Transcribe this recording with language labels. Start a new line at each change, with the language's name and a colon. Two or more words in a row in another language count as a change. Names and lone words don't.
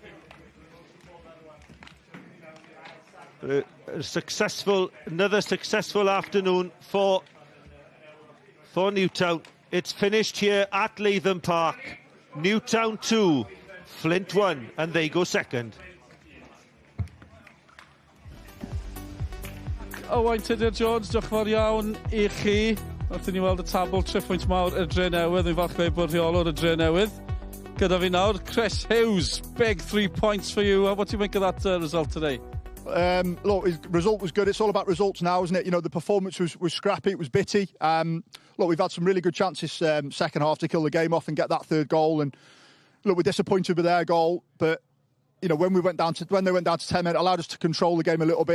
English: Another successful afternoon for Newtown. It's finished here at Latham Park. Newtown 2, Flint 1, and they go second.
Welsh: Owain Tudur Jones, diolch yn fawr iawn I chi. Wrth i ni weld y tabl triphwynt mawr y Drenewydd. Ni'n falch bod rheolwr y Drenewydd. Gyda fi nawr, Chris Hughes,
English: big 3 points for you. What do you make of that result today? Look, his result was good. It's all about results now, isn't it? You know, the performance was scrappy, it was bitty. Look, we've had some really good chances second half to kill the game off and get that third goal. And look, we're disappointed with their goal, but you know, when they went down to 10 minutes, it allowed us to control the game a little bit.